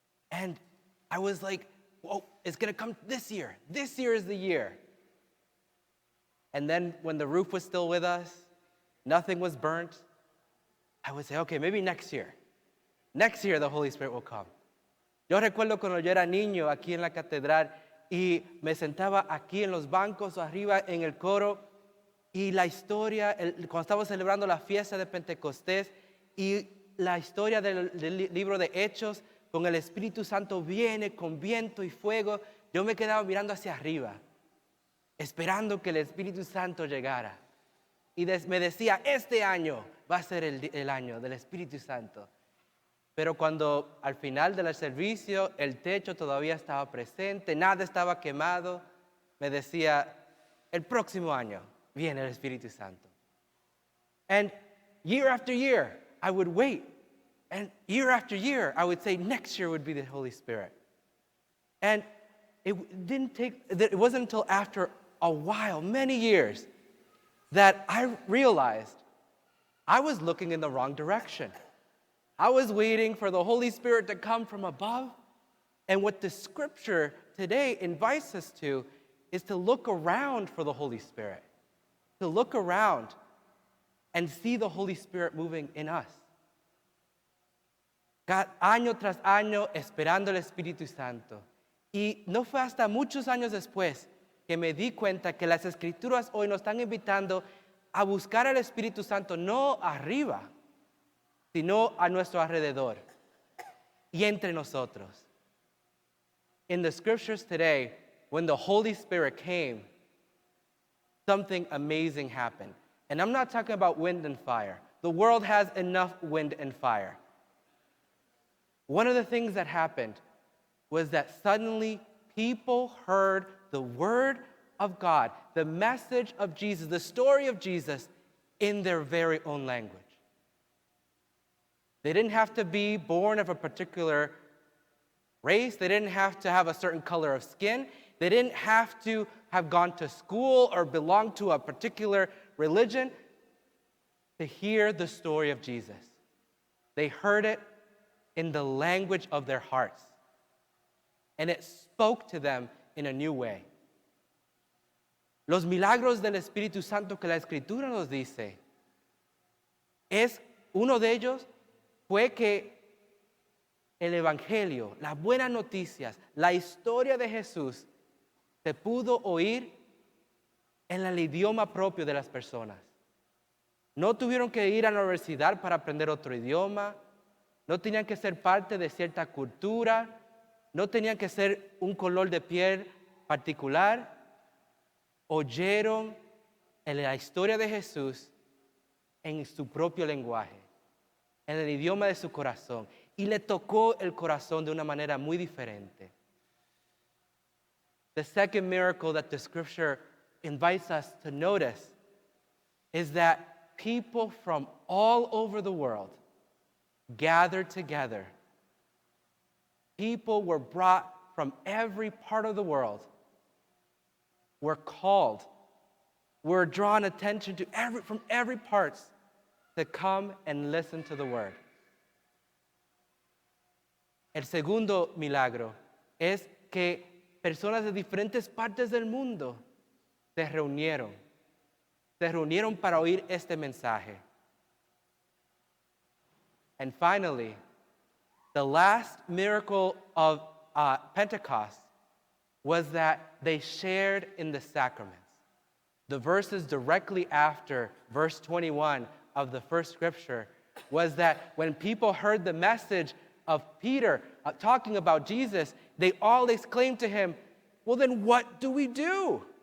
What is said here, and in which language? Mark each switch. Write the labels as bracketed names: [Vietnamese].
[English] And I was like, whoa, it's going to come this year. This year is the year. And then when the roof was still with us, nothing was burnt, I would say, okay, maybe next year. Next year the Holy Spirit will come. [Spanish] Yo recuerdo cuando yo era niño aquí en la catedral y me sentaba aquí en los bancos o arriba en el coro. Y la historia, cuando estamos celebrando la fiesta de Pentecostés y la historia del libro de Hechos, con el Espíritu Santo viene con viento y fuego, yo me quedaba mirando hacia arriba, esperando que el Espíritu Santo llegara. Y me decía, este año va a ser el año del Espíritu Santo. Pero cuando al final del servicio el techo todavía estaba presente, nada estaba quemado, me decía, el próximo año viene el Espíritu Santo. [English] And year after year, I would wait. And year after year, I would say next year would be the Holy Spirit. And it wasn't until after a while, many years, that I realized I was looking in the wrong direction. I was waiting for the Holy Spirit to come from above. And what the scripture today invites us to is to look around for the Holy Spirit, to look around and see the Holy Spirit moving in us. [Spanish] Año tras año esperando el Espíritu Santo. Y no fue hasta muchos años después que me di cuenta que las Escrituras hoy nos están invitando a buscar al Espíritu Santo no arriba, sino a nuestro alrededor y entre nosotros. [English] In the scriptures today, when the Holy Spirit came, something amazing happened. And I'm not talking about wind and fire. The world has enough wind and fire. One of the things that happened was that suddenly people heard the word of God, the message of Jesus, the story of Jesus in their very own language. They didn't have to be born of a particular race. They didn't have to have a certain color of skin. They didn't have to have gone to school or belong to a particular religion to hear the story of Jesus. They heard it in the language of their hearts. And it spoke to them in a new way. [Spanish] Los milagros del Espíritu Santo que la Escritura nos dice, uno de ellos fue que el Evangelio, las buenas noticias, la historia de Jesús se pudo oír en el idioma propio de las personas. No tuvieron que ir a la universidad para aprender otro idioma, no tenían que ser parte de cierta cultura, no tenían que ser un color de piel particular. Oyeron la historia de Jesús en su propio lenguaje, en el idioma de su corazón, y le tocó el corazón de una manera muy diferente. [English] The second miracle that the scripture invites us to notice is that people from all over the world gathered together. People were brought from every part of the world, were called, were drawn attention to from every part to come and listen to the word. [Spanish] El segundo milagro es que personas de diferentes partes del mundo se reunieron para oír este mensaje. [English] And finally, the last miracle of Pentecost was that they shared in the sacraments. The verses directly after verse 21 of the first scripture was that when people heard the message of Peter talking about Jesus, they all exclaimed to him, well, then what do we do?